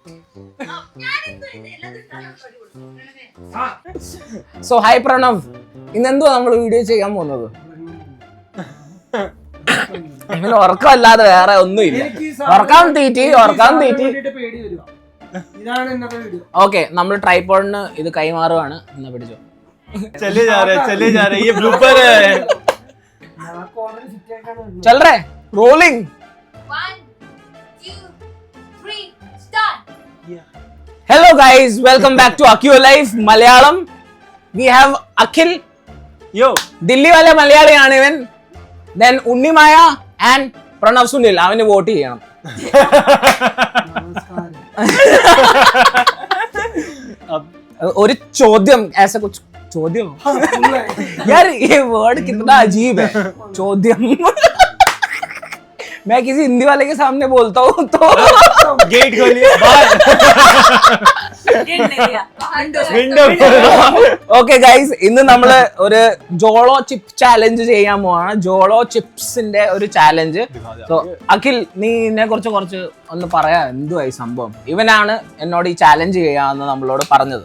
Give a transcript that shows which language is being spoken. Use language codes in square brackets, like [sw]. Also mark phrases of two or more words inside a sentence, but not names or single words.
[en] So hi [ml] പ്രണവ്, ഇന്നെന്തുവാ നമ്മൾ വീഡിയോ ചെയ്യാൻ പോകുന്നത്? ഇങ്ങനെ ഉറക്കമല്ലാതെ വേറെ ഒന്നുമില്ല. ഉറക്കാൻ തീറ്റി. ഓക്കെ, നമ്മൾ ട്രൈപോഡിന് ഇത് കൈമാറുവാണ്. എന്നാ പിടിച്ചോ. [hi] चले जा रहे ये ब्लूपर है. चल रहे रोलिंग. [en] 1 2 3 start. Hello guys, welcome back to Akyo Life Malayalam. We have Akhil. Yo, [ml] Delhi wale മലയാളിയാണ് ഇവൻ. Then ഉണ്ണിമായ and പ്രണവ് സുനിൽ. അവന് വോട്ട് ചെയ്യണം. ഒരു ചോദ്യം [hi] ऐसा कुछ ചോദ്യം यार ये वर्ड कितना अजीब है ചോദ്യം. मैं किसी हिंदी वाले के सामने बोलता हूँ तो गेट खोलिए [en] Okay guys, [ml] ഇന്ന് നമ്മള് ഒരു ജോളോ ചിപ്പ് ചാലഞ്ച് ചെയ്യാൻ പോവാണ്. ജോളോ ചിപ്സിന്റെ ഒരു ചാലഞ്ച്. സോ അഖിൽ, നീ ഇതിനെ കുറിച്ച് ഒന്ന് പറയാ. എന്തുവായി സംഭവം? ഇവനാണ് എന്നോട് ഈ ചാലഞ്ച് ചെയ്യാന്ന് നമ്മളോട് പറഞ്ഞത്.